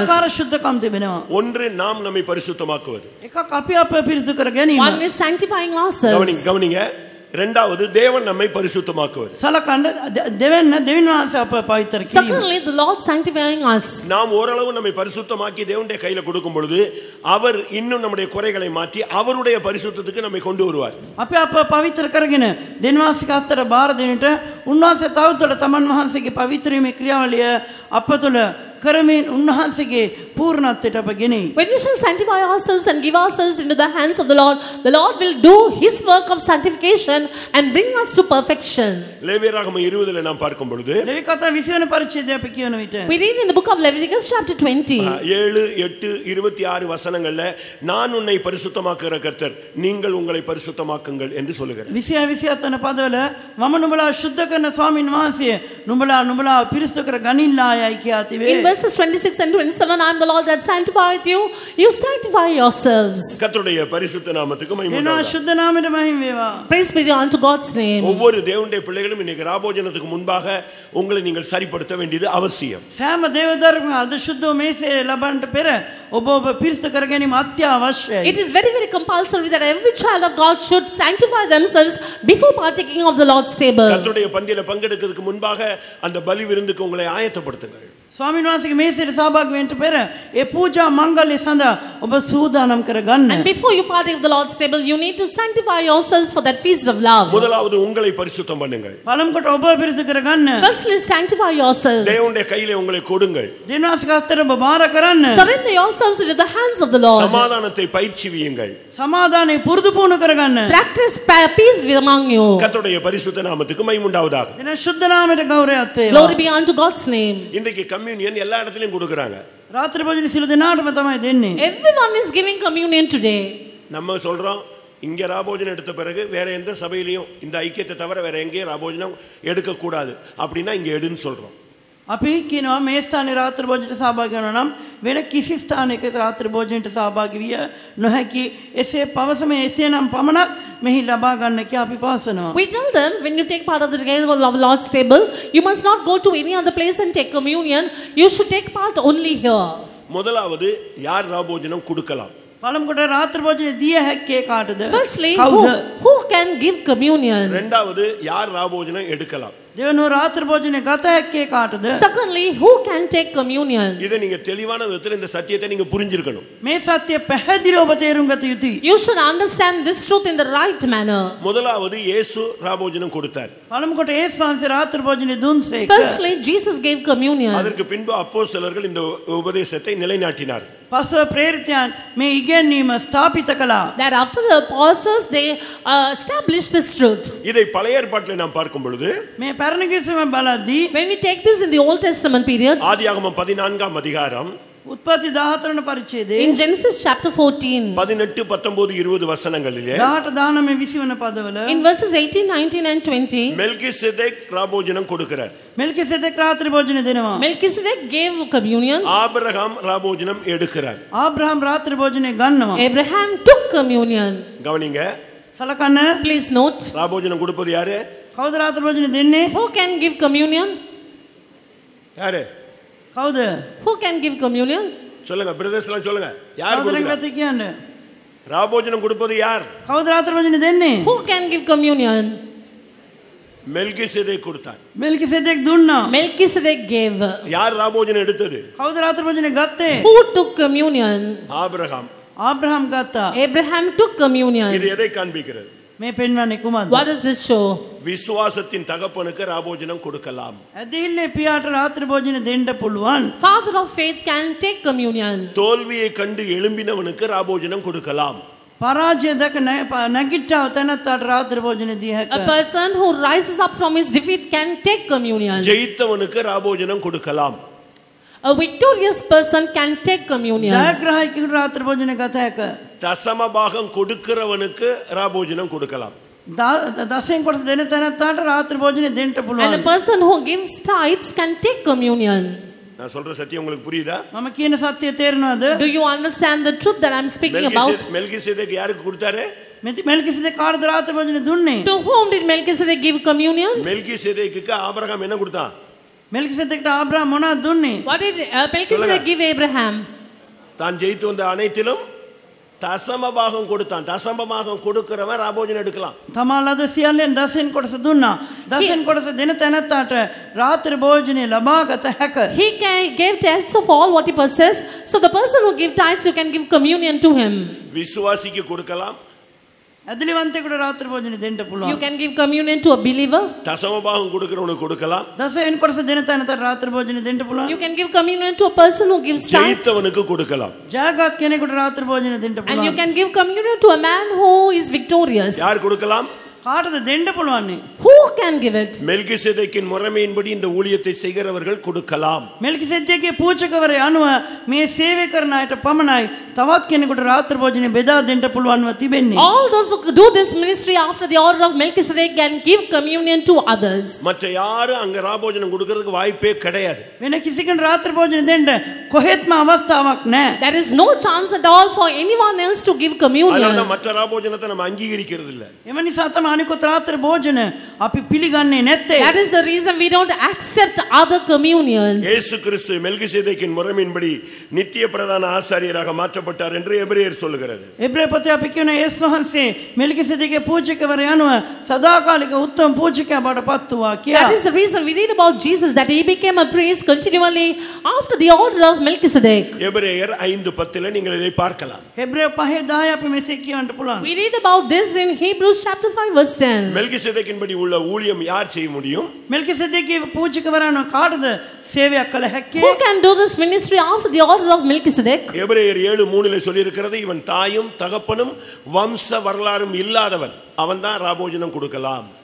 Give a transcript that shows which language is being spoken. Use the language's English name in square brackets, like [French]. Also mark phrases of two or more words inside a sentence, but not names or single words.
[Sinhala] දෙආකාර ශුද්ධකම් තිබෙනවා. [Tamil] ஒன்று நாம் நம்மை பரிசுத்தமாக்குவது. [Sinhala] එකක් අපි අප පිරිසිදු කර ගැනීම. [English] One is sanctifying ourselves. [Tamil] கவனிங்க. இரண்டாவது தேவன் நம்மை பரிசுத்தமாக்குவது. [Sinhala] සලකන්න දෙවියන් වහන්සේ අප පවිත්‍ර කිරීම. [English] Secondly, the Lord sanctifying us. [Tamil] நாம் ஓரளவு நம்மை பரிசுத்தமாக்கி தேவனுடைய கையில கொடுக்கும் பொழுது அவர் இன்னும் நம்முடைய குறைகளை மாற்றி அவருடைய பரிசுத்தத்துக்கு நம்மை கொண்டு வருவார். [Sinhala] අපි අප පවිත්‍ර කරගෙන දෙවියන් වහන්සේගේ අතර බාර දෙන්නට උන්වහන්සේ තවදුරට තමන් වහන්සේගේ පවිත්‍ර වීමේ ක්‍රියාවලිය අප තුළ කරමින් උන්වහන්සේගේ පූර්ණත්වයට අප ගෙනෙයි. [English] When we shall sanctify ourselves and give ourselves into the hands of the Lord will do his work of sanctification and bring us to perfection. [Tamil] லேவியராகமம் 20ல நாம் பார்க்கும் பொழுது [Sinhala] ලෙවිකතා 20 වෙනි පරිච්ඡේදය අපි කියන විට [English] We read in the book of Leviticus chapter 20. [Tamil] 7, 8, 26 வசனங்கள்ல நான் உன்னை பரிசுத்தமாக்குகிற கர்த்தர் நீங்கள் உங்களை பரிசுத்தமாக்குங்கள் என்று சொல்லுகிறார். [Sinhala] 27 වෙනි පදවල මම නුඹලා ශුද්ධ කරන ස්වාමීන් වහන්සේ නුඹලා පිරිසිදු කර ගනිල්ලායයි කියා තිබේ. [English] In verses 26 and 27, I am the Lord that sanctifieth you. You sanctify yourselves. [Tamil] கர்த்தருடைய பரிசுத்த நாமத்துக்கு மகிமை [Sinhala] දෙනා [Tamil] உண்டாவதாக. [Sinhala] ශුද්ධ නාමයට මහිම වේවා. [English] Praise be unto God's name. [Tamil] ஒவ்வொரு தேவனுடைய பிள்ளைகளும் இன்னைக்கு ராபோஜனத்துக்கு முன்பாக உங்களை நீங்கள் சரிப்படுத்த வேண்டியது அவசியம். [Sinhala] සෑම දේවදර්ම අද ශුද්ධව මේසේ ලබන්නට පෙර ඔබ පිරිසිදු කර ගැනීම අත්‍යවශ්‍යයි. [English] It is very, very compulsory that every child of God should sanctify themselves before partaking of the Lord's table. [Tamil] கர்த்தருடைய பந்தியில பங்கெடுக்கிறதுக்கு முன்பாக அந்த பலி விருந்துக்கு உங்களை ஆயத்தப்படுத்துங்கள். [Sinhala] ස්වාමීන් වහන්සේගේ මේසයට සහභාගී වෙන්න පෙර ඒ පූජා මංගල්‍ය සඳහා ඔබ සූදානම් කර ගන්න. [English] And before you partake of the Lord's table, you need to sanctify yourselves for that feast of love. [Tamil] முதலாவது உங்களை பரிசுத்தம் பண்ணுங்கள். [Sinhala] පළමු කොට ඔබ පිරිසිදු කර ගන්න. [English] Firstly, sanctify yourselves. [Tamil] தேவனுடைய கையிலே உங்களை கொடுங்கள். [Sinhala] දෙවියන් වහන්සේගේ හස්තයට ඔබ බාර කරන්න. [English] Surrender yourselves into the hands of the Lord. [Tamil] சமாதானத்தை பயிற்சிவியுங்கள். [Sinhala] සමාදානයේ පුරුදු පුහුණු කර ගන්න. [English] Practice peace among you. [Tamil] கர்த்தருடைய பரிசுத்த நாமத்துக்கு மகிமை உண்டாவதாக. [Sinhala] දෙන ශුද්ධ නාමයට ගෞරවයක් වේවා. [English] Glory be unto God's name. [Tamil] இன்றைக்கு கம்யூனியன் எல்லா இடத்துலயும் கொடுக்கறாங்க. [Sinhala] රාත්‍රී භෝජන සිළු දෙනාටම තමයි දෙන්නේ. [English] Everyone is giving communion today. [Tamil] நம்ம சொல்றோம் இங்க ராபோஜனம் எடுத்த பிறகு வேற எந்த சபையிலையும் இந்த ஐக்கியத்தை தவிர வேற எங்கேயும் ராபோஜனம் எடுக்க கூடாது அப்படின்னா இங்க எடுன்னு சொல்றோம். [Sinhala] අපි කියනවා මේ ස්ථානයේ රාත්‍රී භෝජනයට සහභාගී වෙනවා නම් වෙන කිසි ස්ථානයක රාත්‍රී භෝජනයට සහභාගී විය නොහැකි. එසේ පවසම එසේනම් පමණක් මෙහි ලබා ගන්න කියා අපි පවසනවා. [English] We tell them when you take part of the Lord's table, you must not go to any other place and take communion. You should take part only here. [Tamil] முதலாவது யார் ராபோஜனம் கொடுக்கலாம்? [Sinhala] පළමු කොට රාත්‍රී භෝජනය දිය හැක්කේ කාටද? [English] Firstly, [Sinhala] කවුද? [English] who can give communion? [Tamil] இரண்டாவது யார் ராபோஜனம் எடுக்கலாம்? [Sinhala] දෙවනුව රාත්‍රී භෝජනය ගත හැක්කේ කාටද? [English] Secondly, who can take communion? [Tamil] இதை நீங்க தெளிவான விதத்தில் இந்த சத்தியத்தை நீங்க புரிஞ்சிருக்கணும். [Sinhala] මේ සත්‍ය පැහැදිලිව ඔබ තේරුම් ගත යුතුයි. [English] You should understand this truth in the right manner. [Tamil] முதலாவது இயேசு ராபோஜனம் கொடுத்தார். [Sinhala] පළමු කොට යේසුස් වහන්සේ රාත්‍රී භෝජනය දුන්සේක. [English] Firstly, Jesus gave communion. [Tamil] அதற்கு பின்பு அப்போஸ்தலர்கள் இந்த உபதேசத்தை நிலைநாட்டினார். [Sinhala] පසුව ප්‍රේරිතයන් මේ ඉගැන්වීම ස්ථාපිත කළා. [English] That after the apostles, they established this truth. [Tamil] இதை பழைய ஏற்பாட்டில் நாம் பார்க்கும் பொழுது [Sinhala] මේ පැරණි කිසිම බලද්දී [English] When we take this in the Old Testament period, [Tamil] ஆதியாகமம் 14ஆம் அதிகாரம் [Sinhala] උත්පත්ති 14 වන පරිච්ඡේදයේ [English] in Genesis chapter 14, [Tamil] 18, 19, 20 வசனங்களிலே [Sinhala] 18 19 20 වන පදවල [English] in verses 18, 19 and 20, [Tamil] மெல்கிசேதேக் ராபோஜனம் கொடுக்கிறார். [Sinhala] මෙල්කිසෙදෙක් රාත්‍රී භෝජනය දෙනවා. [English] Melchizedek gave communion. [Tamil] ஆபிரகாம் ராபோஜனம் எடுக்கிறார். [Sinhala] ආබ්‍රහම් රාත්‍රී භෝජනය ගන්නවා. [English] Abraham took communion. [Tamil] கவனிங்க, [Sinhala] සලකන්න [English] Please note, [Tamil] ராபோஜனம் கொடுப்பது யாரு? [Sinhala] කවුද රාත්‍රී භෝජනය දෙන්නේ? [English] who can give communion? [Tamil] யாரு? [Sinhala] කවුද? [English] Who can give communion? [Tamil] சொல்லுங்க, பிரதர்ஸ்லாம் சொல்லுங்க. யார் [Sinhala] කවුද [Tamil] கொடுக்கிறா? [Sinhala] රැඟගත කියන්නේ? [Tamil] ராபோஜனம் கொடுப்பது யார்? [Sinhala] කවුද රාත්‍රී භෝජනය දෙන්නේ? [English] Who can give communion? [Tamil] மெல்கிசேதேக் கொடுத்தார். [Sinhala] මෙල්කිසෙදෙක් දුන්නා. [English] Melchizedek gave. [Tamil] யார் ராபோஜனம் எடுத்தது? [Sinhala] කවුද රාත්‍රී භෝජනය ගත්තේ? [English] Who took communion? [Tamil] ஆபிரகாம். [Sinhala] ආබ්‍රහම් ගත්තා. [English] Abraham took [Tamil] இது [English] communion. [Tamil] எதை காண்பிக்கிறது? [Sinhala] මේ පෙන්වන්නේ කුමක්ද? [English] What does this show? [Tamil] விசுவாசத்தின் தகப்பனுக்கு ராபோஜனம் கொடுக்கலாம். [Sinhala] ඇදහිල්ලේ පියාට රාත්‍රී භෝජනය දෙන්න පුළුවන්. [English] Father of faith can take communion. [Tamil] தோல்வியை கண்டு எழும்பினவனுக்கு ராபோஜனம் கொடுக்கலாம். [Sinhala] පරාජය දැක නැගිට්ටව තැනත්තාට රාත්‍රී භෝජනය දිය [English] A [Sinhala] හැක. [English] person who rises up from his defeat can take communion. [Tamil] ஜெயித்தவனுக்கு ராபோஜனம் கொடுக்கலாம். [English] A victorious person can take communion. [Sinhala] ජයග්‍රාහකයෙකුට රාත්‍රී භෝජනය ගත හැක. [Tamil] தசம பாகம் கொடுக்கிறவனுக்கு ராபோஜனம் கொடுக்கலாம். [Sinhala] දසෙන් කොටස දෙන තැනත්තාට රාත්‍රී භෝජනය දෙන්න [English] And a [Sinhala] පුළුවන්. [English] person who gives tithes can take communion. [Tamil] நான் சொல்ற சத்தியம் உங்களுக்கு புரியுதா? [Sinhala] මම කියන සත්‍යය තේරෙනවද? [English] Do you understand the truth that I'm speaking about? [Tamil] மெல்கிசேதேக் யாருக்கு கொடுத்தாரு? [Sinhala] මෙල්කිසෙදෙක් කාටද රාත්‍රී භෝජනය දුන්නේ? [English] To whom did Melchizedek give communion? [Tamil] மெல்கிசேதேக்குக்கு ஆபிரகாம் என்ன கொடுத்தான்? மெல்கிசேதேக்கிட்ட ஆபிரகாம் [Sinhala] මොනවද දුන්නේ? [English] What did Melchizedek give Abraham? [Tamil] தான் ஜெயித்து வந்த அனைத்திலும் தசம பாகம் கொடுத்தான். தசம பாகம் கொடுக்கிறவன் ராபோஜனம் எடுக்கலாம். [Sinhala] තමලද සියල්ලෙන් දසෙන් කොටස දුන්නා. දසෙන් කොටස දෙන තැනත්තාට රාත්‍රී භෝජනය ලබා ගත හැක. [English] He gave tithes of all what he possessed. So the person who give tithes, you can give communion to him. [Tamil] விசுவாசிக்கு கொடுக்கலாம். [Sinhala] ඇදලිවන්තයෙකුට රාත්‍රී භෝජනය දෙන්න පුළුවන්. [English] You can give communion to a believer. [Tamil] தசம பாகம் கொடுக்கிறவனுக்கு கொடுக்கலாம். [Sinhala] දසෙන් කොටස දෙන තැනට රාත්‍රී භෝජනය දෙන්න පුළුවන්. [English] You can give communion to a person who gives tithes. [Tamil] ஜெயித்தவனுக்கு கொடுக்கலாம். [Sinhala] ජයගත් කෙනෙකුට රාත්‍රී භෝජනය දෙන්න [English] And [Sinhala] පුළුවන්. [English] you can give communion to a man who is victorious. [Tamil] யார் கொடுக்கலாம்? [Sinhala] කාටද දෙන්න පුළුවන්? [English] Who can give it? [Tamil] மெல்கிசேதேக்கின் முறைமையின்படி இந்த ஊழியத்தை செய்கிறவர்கள் கொடுக்கலாம். [Sinhala] මෙල්කිසෙදේගේ පූජකවරය අනුව මේ සේවය කරන අයට පමණයි තවත් කෙනෙකුට රාත්‍රී භෝජනය බෙදා දෙන්න පුළුවන්ව තිබෙන්නේ. [English] All those who do this ministry after the order of Melchizedek can give communion to others. [Tamil] மற்ற யாரும் அங்க ராபோஜனம் கொடுக்கிறதுக்கு வாய்ப்பே கிடையாது. [Sinhala] වෙන කිසි කෙනෙකුට රාත්‍රී භෝජනය දෙන්න කොහෙත්ම අවස්ථාවක් නැහැ. [English] There is no chance at all for anyone else to give communion. [Tamil] அதனால மற்ற ராபோஜனத்தை நம்ம அங்கீகரிக்கிறது இல்ல. [Sinhala] එම නිසා තමයි අනිකුත් රාත්‍රී භෝජන අපි පිළිගන්නේ නැත්තේ. [English] That is the reason we don't accept other communions. [Tamil] இயேசு கிறிஸ்து மெல்கிசேதேக்கின் முறைமையின்படி நித்திய பிரதான ஆசாரியராக மாற்றப்பட்டார் என்று எபிரேயர் சொல்லுகிறது. [Sinhala] එබ්‍රේ පොතේ අපි කියන යේසුස් වහන්සේ මෙල්කිසෙදේගේ පූජකවරය අනුව සදාකාලික උත්තම පූජකයා බවට පත් වූවා කියලා. [English] That is the reason we read about Jesus, that he became a priest continually after the order of Melchizedek. [Tamil] எபிரேயர் 5:10 நீங்கள் இதை பார்க்கலாம். [Sinhala] එබ්‍රේ 5:10 අපි මෙසේ කියවන්න පුළුවන්. [English] We read about this in Hebrews chapter 5 verse 10. [Tamil] மெல்கிசேதேக்கின்படி உள்ள ஊழியம் யார் செய்ய முடியும்? [Sinhala] මෙල්කිසෙදේගේ පූජකවරය අනුව කාටද සේවයක් කළ හැක්කේ? [English] Who can do this ministry after the order of Melchizedek? [Tamil] எபிரேயர் 7:3 சொல்லி இருக்கிறது, இவன் தாயும் தகப்பனும் வம்ச வரலாறும் இல்லாதவன், அவன் தான் ராபோஜனம் கொடுக்கலாம்.